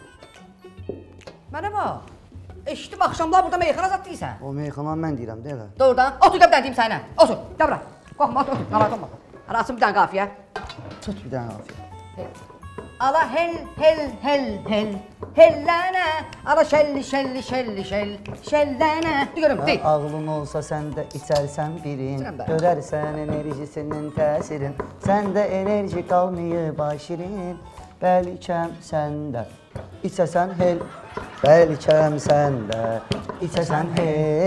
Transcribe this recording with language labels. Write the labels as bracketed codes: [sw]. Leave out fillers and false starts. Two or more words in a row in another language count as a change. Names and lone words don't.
[az] Mənə bax. Eşitdim axşamlar burada meyxana zat deyirsən. O meyxana mən deyirəm də elə. Doğrudan. Otur da bir dənə deyim sənə. Otur. Gəl bura. Qorxma, otur. Narahat olma. Ara açın bir dənə qafiyə. Tut bir dənə qafiyə. Ala hel hel hel hel. Hellənə. Ala şəlli şəlli şəlli şəll. Şəllənə. Görüm, deyil. Ağlın olsa sən də içərsən birin. Görərsən enerjisinin təsirin. Səndə enerji qalmayıb aşirin. Bəlkəm səndə. İçəsən hel. Bəlkəm səndə. İçəsən hel.